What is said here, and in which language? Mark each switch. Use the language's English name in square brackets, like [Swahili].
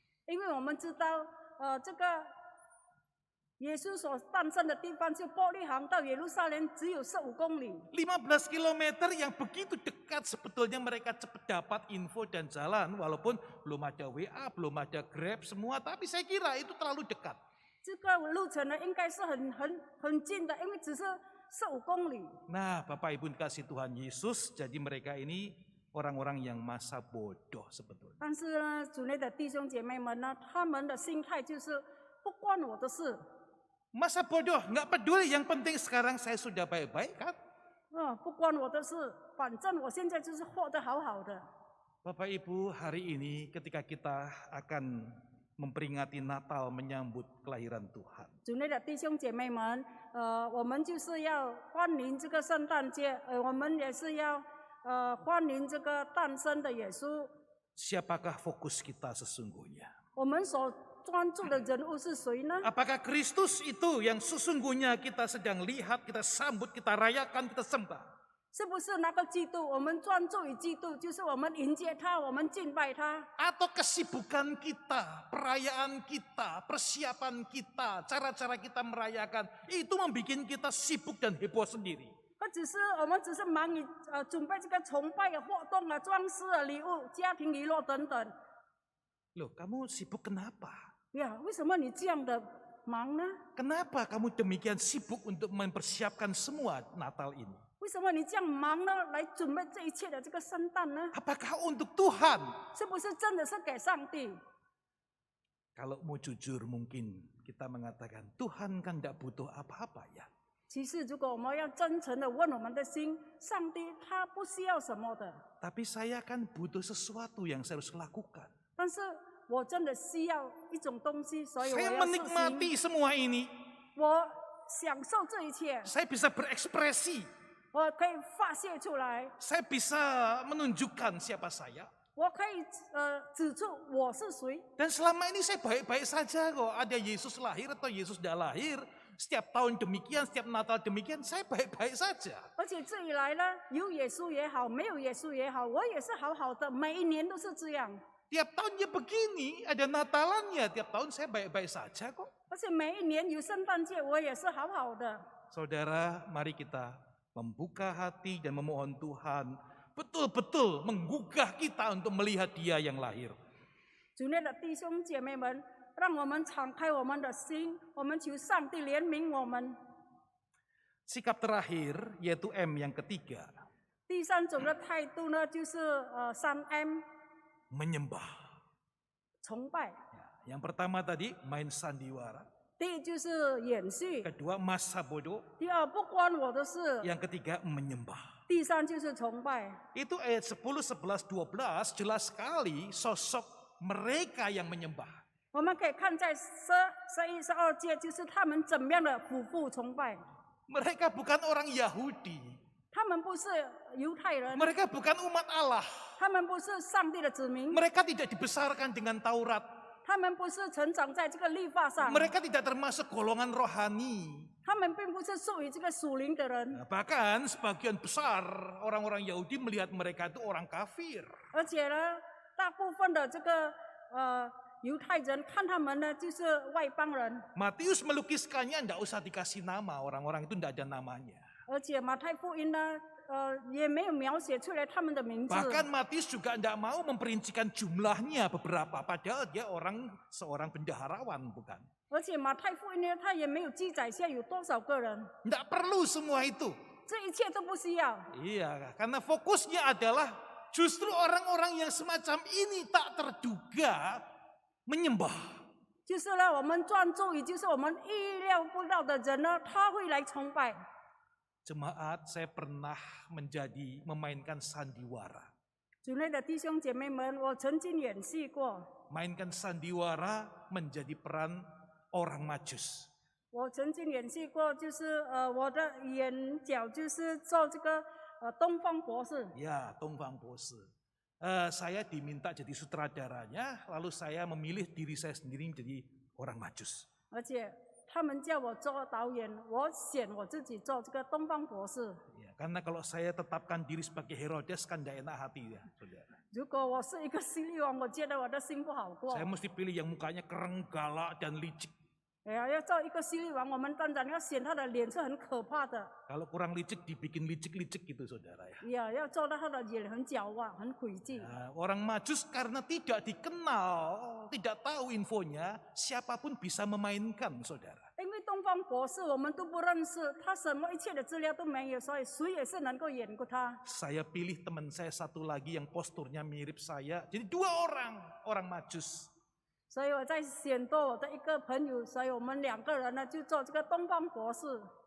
[Chinese] 因为我们知道，这个耶稣所诞生的地方，就伯利恒到耶路撒冷只有15公里。 [Indonesian] 15 kilometer yang begitu dekat sebetulnya mereka cepat dapat info dan jalan. Walaupun belum ada WA, belum ada Grab semua, tapi saya kira itu terlalu dekat. [Chinese] 这个路程呢，应该是很近的，因为只是15公里。 [Indonesian] Nah Bapak Ibu dikasih Tuhan Yesus, jadi mereka ini orang-orang yang masa bodoh sebetulnya. [Chinese] 但是呢，主内的弟兄姐妹们呢，他们的心态就是不关我的事。 [Indonesian] Masa bodoh, nggak peduli, yang penting sekarang saya sudah baik-baik kan? [Chinese] 不关我的事，反正我现在就是活得好好的。 [Indonesian] Bapak Ibu, hari ini ketika kita akan memperingati Natal menyambut kelahiran Tuhan. [Chinese] 主内的弟兄姐妹们，我们就是要欢迎这个圣诞节，我们也是要欢迎这个诞生的耶稣。 [Indonesian] Siapakah fokus kita sesungguhnya? [Chinese] 我们所专注的人物是谁呢？ [Indonesian] Apakah Kristus itu yang sesungguhnya kita sedang lihat, kita sambut, kita rayakan, kita sembah? [Chinese] 是不是那个基督？我们专注于基督，就是我们迎接他，我们敬拜他。 [Indonesian] Atau kesibukan kita, perayaan kita, persiapan kita, cara-cara kita merayakan, itu membuat kita sibuk dan heboh sendiri. [Chinese] 我们只是忙于准备这个崇拜的活动啊、装饰的礼物、家庭娱乐等等。 [Indonesian] Loh, kamu sibuk kenapa? [Chinese] 呀，为什么你这样的忙呢？ [Indonesian] Kenapa kamu demikian sibuk untuk mempersiapkan semua Natal ini? [Chinese] 为什么你这样忙呢？来准备这一切的这个圣诞呢？ [Indonesian] Apakah untuk Tuhan? [Chinese] 是不是真的是给上帝？ [Indonesian] Kalau mau jujur mungkin kita mengatakan Tuhan kan tidak butuh apa-apa ya. [Chinese] 其实，如果我们要真诚的问我们的心，上帝他不需要什么的， [Indonesian] Tapi saya kan butuh sesuatu yang saya harus lakukan. [Chinese] 但是我真的需要一种东西，所以我 [Indonesian] Saya [Chinese] 要实行。 [Indonesian] menikmati semua ini. [Chinese] 我享受这一切， [Indonesian] Saya bisa berekspresi. [Chinese] 我可以发泄出来， [Indonesian] Saya bisa menunjukkan siapa saya. [Chinese] 我可以指出我是谁。 [Indonesian] Dan selama ini saya baik-baik saja kok. Ada Yesus lahir atau Yesus tidak lahir. Setiap tahun demikian, setiap Natal demikian. Saya baik-baik saja. [Chinese] 而且这以来呢，有耶稣也好，没有耶稣也好，我也是好好的，每一年都是这样。 [Indonesian] Tiap tahunnya begini, ada Natalannya. Tiap tahun saya baik-baik saja kok. [Chinese] 而且每一年有圣诞节，我也是好好的。 [Indonesian] Saudara, mari kita membuka hati dan memohon Tuhan betul-betul menggugah kita untuk melihat Dia yang lahir. [Chinese] 主内的弟兄姐妹们，让我们敞开我们的心，我们求上帝怜悯我们。 [Indonesian] Sikap terakhir yaitu M yang ketiga, [Chinese] 第三种的态度呢，就是3M [Indonesian] menyembah. [Chinese] 崇拜。 [Indonesian] Yang pertama tadi main sandiwara, [Chinese] 第一就是演戏， [Indonesian] kedua masa bodoh, [Chinese] 第二不关我的事， [Indonesian] yang ketiga menyembah. [Chinese] 第三就是崇拜。 [Indonesian] Itu ayat 10, 11, 12 jelas sekali sosok mereka yang menyembah. [Chinese] 我们可以看在11、12节，就是他们怎么样的俯伏崇拜。 [Indonesian] Mereka bukan orang Yahudi, [Chinese] 他们不是犹太人， [Indonesian] mereka bukan umat Allah, [Chinese] 他们不是上帝的子民， [Indonesian] mereka tidak dibesarkan dengan Taurat, [Chinese] 他们不是成长在这个律法上， [Indonesian] mereka tidak termasuk golongan rohani. [Chinese] 他们并不是属于这个属灵的人。 [Indonesian] Bahkan sebagian besar orang-orang Yahudi melihat mereka itu orang kafir. [Chinese] 而且呢，大部分的这个犹太人看他们呢，就是外邦人。 [Indonesian] Matius melukiskannya, tidak usah dikasih nama, orang-orang itu tidak ada namanya. [Chinese] 而且马太福音呢，也没有描写出来他们的名字。 [Indonesian] Bahkan Matius juga tidak mau memperincikan jumlahnya beberapa, padahal dia seorang bendaharawan, bukan? [Chinese] 而且马太福音呢，他也没有记载下有多少个人， [Indonesian] Tidak perlu semua itu. [Chinese] 这一切都不需要。 [Indonesian] Iya, karena fokusnya adalah justru orang-orang yang semacam ini tak terduga menyembah. [Chinese] 就是呢，我们专注于就是我们意料不到的人呢，他会来崇拜。 [Indonesian] Jemaat, saya pernah memainkan sandiwara. [Chinese] 主内的弟兄姐妹们，我曾经演戏过， [Indonesian] Mainkan sandiwara menjadi peran orang Majus. [Chinese] 我曾经演戏过，就是我的眼角就是做这个东方博士。 [Indonesian] Ya, Dongfang Bose. Saya diminta jadi sutradaranya, lalu saya memilih diri saya sendiri menjadi orang Majus. [Chinese] 而且他们叫我做导演，我选我自己做这个东方博士。 [Indonesian] Ya, karena kalau saya tetapkan diri sebagai Herodes kan tidak enak hati ya, saudara. [Chinese] 如果我是一个犀利王，我觉得我的心不好过。 [Indonesian] Saya mesti pilih yang mukanya kereng, galak, dan licik. [Chinese] 哎呀，要做一个犀利王，我们当然要选他的脸是很可怕的。 [Indonesian] Kalau kurang licik dibikin licik-licik gitu saudara ya. [Chinese] 呀，要做到他的脸很狡猾、很诡计。 [Indonesian] Nah, orang Majus karena tidak dikenal, tidak tahu infonya, siapapun bisa memainkan saudara. [Chinese] 因为东方博士我们都不认识，他什么一切的资料都没有，所以谁也是能够演过他。 [Indonesian] Saya pilih teman saya satu lagi yang posturnya mirip saya, jadi 2 orang Majus. [Chinese] 所以我在选多我的一个朋友，所以我们2个人呢就做这个东方博士。